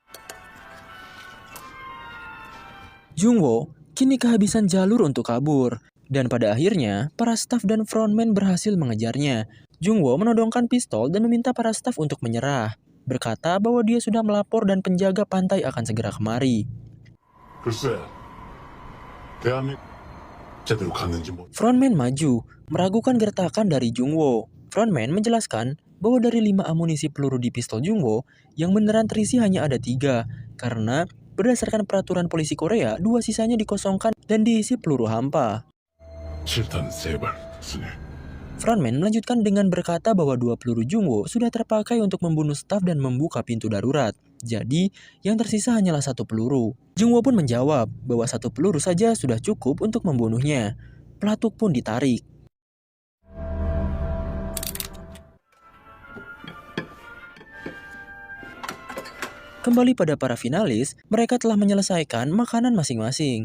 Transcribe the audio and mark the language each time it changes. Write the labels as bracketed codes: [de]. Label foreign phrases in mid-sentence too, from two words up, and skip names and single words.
[id] Jungwoo kini kehabisan jalur untuk kabur, dan pada akhirnya para staf dan frontman berhasil mengejarnya. Jungwo menodongkan pistol dan meminta para staf untuk menyerah, berkata bahwa dia sudah melapor dan penjaga pantai akan segera kemari. [ko] 글쎄, 대한민국 제대로 갔는지 모. [id] Frontman maju, meragukan gertakan dari Jungwo. Frontman menjelaskan bahwa dari 5 amunisi peluru di pistol Jungwo, yang beneran terisi hanya ada 3, karena berdasarkan peraturan polisi Korea, 2 sisanya dikosongkan dan diisi peluru hampa. [ko] 7탄 3발 쓰네. [id] Frontman melanjutkan dengan berkata bahwa 2 peluru Jungwo sudah terpakai untuk membunuh staf dan membuka pintu darurat. Jadi, yang tersisa hanyalah 1 peluru. Jungwo pun menjawab bahwa 1 peluru saja sudah cukup untuk membunuhnya. Pelatuk pun ditarik. Kembali pada para finalis, mereka telah menyelesaikan makanan masing-masing.